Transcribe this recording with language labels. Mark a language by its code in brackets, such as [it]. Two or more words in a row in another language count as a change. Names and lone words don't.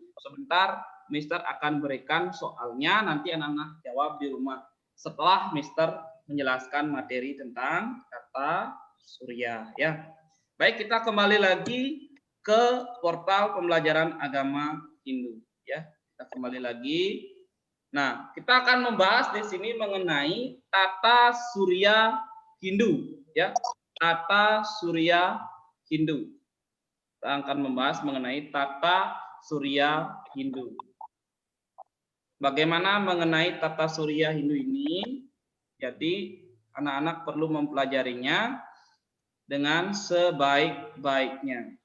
[id] Sebentar Mister akan berikan soalnya, nanti anak-anak jawab di rumah setelah Mister menjelaskan materi tentang tata surya ya. Baik, kita kembali lagi ke portal pembelajaran agama Hindu ya. Kita kembali lagi. Nah, kita akan membahas di sini mengenai tata surya Hindu ya. Tata surya Hindu. Kita akan membahas mengenai tata surya Hindu. Bagaimana mengenai tata surya Hindu ini? Jadi anak-anak perlu mempelajarinya dengan sebaik-baiknya.